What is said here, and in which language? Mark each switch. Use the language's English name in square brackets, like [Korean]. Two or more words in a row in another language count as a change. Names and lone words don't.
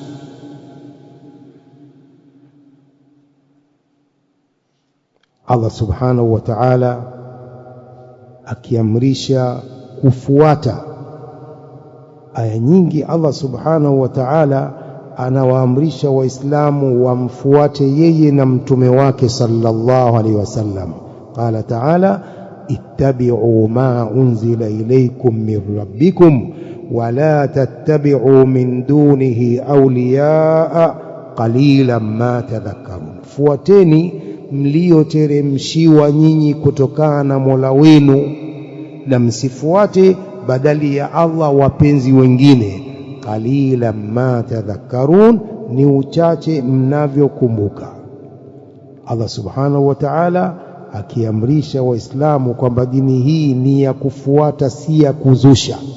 [Swahili] Allah [Arabic] سبحانه وتعالى [Swahili] akiamrisha kufuata aya nyingi, Allah [Arabic] سبحانه وتعالى [Swahili] anawaamrisha waislamu wamfuate yeye na mtume wake [Arabic] صلى الله عليه وسلم. قال تعالى اتبعوا ما أنزل إليكم من ربكم ولا تتبعوا من دونه أولياء قليلا ما تذكرون, [Swahili] fuateni mlioteremshiwa nyinyi kutokana na Mola wenu na msifuate badali ya Allah wapenzi wengine. [Arabic] قليلا ما تذكرون, [Swahili] ni uchache mnavyokumbuka. Allah [Arabic] سبحانه وتعالى [Swahili] akiamrisha waislamu kwamba dini hii ni ya kufuata, si ya kuzusha.